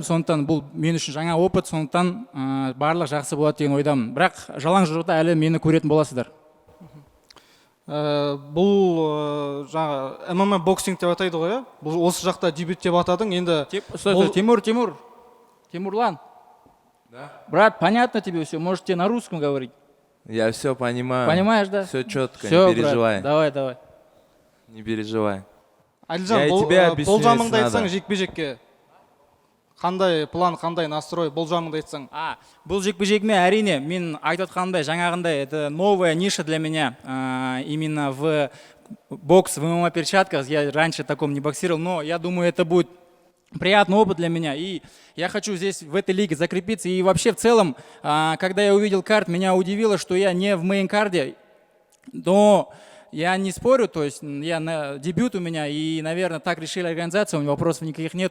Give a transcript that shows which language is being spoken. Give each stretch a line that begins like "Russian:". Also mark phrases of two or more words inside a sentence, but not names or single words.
Kazakh: Сондықтан бұл мен үшін жаңа опыт, сондықтан барлық жақсы болады деген ойдамын. Бірақ жалаң жұдырықта әлі мені көретін боласыздар. Бұл жаңа ММА боксинг деп атайды ғой, бұл осы жақта дебют деп атадың, енді Тимурлан.
Russian: Брат, понятно тебе все, можешь тебе на русском говорить. Я все понимаю. Понимаешь, да? Все четко, Все, не переживай. Брат, давай. Не переживай.
Kazakh: Адилжан, болжамыңды айтсаң жекпе-жекке. Қандай план, қандай настрой, болжамыңды айтсаң? Бұл жекпе-жегіме әрине, мен айтып отқанымдай, жаңағындай,
Russian: это новая ниша для меня, именно в бокс, в ММА перчатках. Я раньше таком не боксировал, но я думаю, это будет приятный опыт для меня. И я хочу здесь, в этой лиге, закрепиться. И вообще, в целом, когда я увидел карт, меня удивило, что я не в мейн-карде, но я не спорю, то есть дебют у меня, и, наверное, так решили организация, у меня вопросов никаких нет.